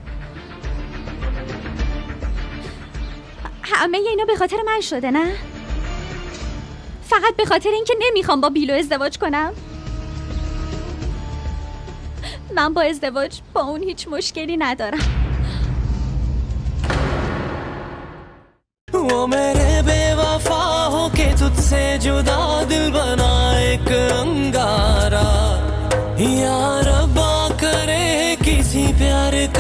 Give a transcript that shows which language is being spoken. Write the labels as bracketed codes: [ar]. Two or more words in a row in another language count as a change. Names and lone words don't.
[fa] همه اینا به خاطر من شده نه؟ فقط به خاطر اینکه نمیخوام با بیلو ازدواج کنم؟ من با ازدواج با اون هیچ مشکلی ندارم. [hi] वो मेरे बेवफा हो के तुझसे जुदा दिल बना एक अंगारा, या रब्बा करे किसी प्यार